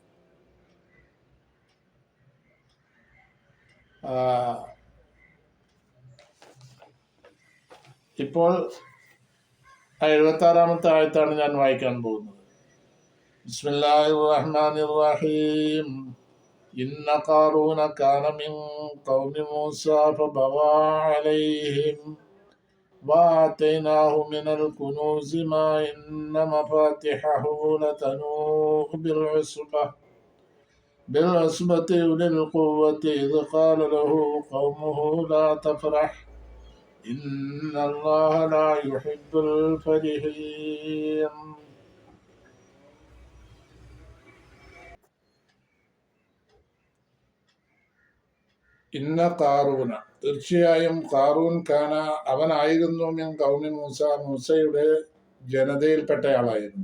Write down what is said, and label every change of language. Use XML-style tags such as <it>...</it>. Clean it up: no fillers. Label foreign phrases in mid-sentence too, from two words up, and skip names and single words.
<ml>ഇപ്പോൾ 76 ആയത്താണ് ഞാൻ വായിക്കാൻ പോകുന്നത്.</ml> <ar>بسم الله الرحمن الرحيم. إن قارون كان من قوم موسى فبغى عليهم وآتيناه من الكنوز ما إن مفاتحه لتنوء بالعصبة أولي القوة إذ قال له قومه لا تفرح إن الله لا يحب الفرحين. إن قارون,</ar> <ml>തീർച്ചയായും ഖാറൂൻ കാന, അവനായിരുന്നു</ml> <ar>من قوم موسى,</ar> <ml>മൂസയുടെ ജനതയിൽപ്പെട്ടയാളായിരുന്നു.</ml>